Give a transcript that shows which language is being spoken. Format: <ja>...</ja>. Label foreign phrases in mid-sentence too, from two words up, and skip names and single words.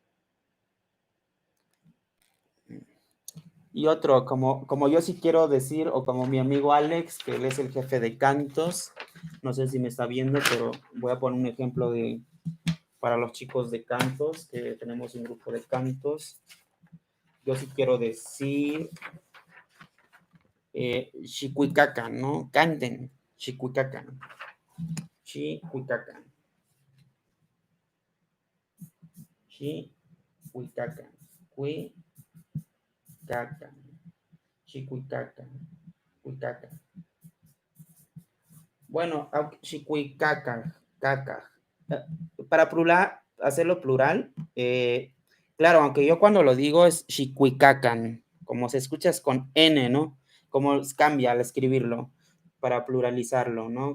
<es>Y otro, como yo sí quiero decir, o como mi amigo Alex, que él es el jefe de cantos, no sé si me está viendo, pero voy a poner un ejemplo para los chicos de cantos, que tenemos un grupo de cantos. Yo sí quiero decir Xicuicacan, ¿no?</es> <nah>Canten, Xicuicacan. Xicuicacan. Xicuicacan. Cuicacan. Xicuicacan. Cuicacan. Bueno, Xicuicacan. Caca.</nah> <es>Para plural, hacerlo plural, claro, aunque yo cuando lo digo es Xicuicacan, como se escucha es con N, ¿no? Como cambia al escribirlo para pluralizarlo, ¿no?</es>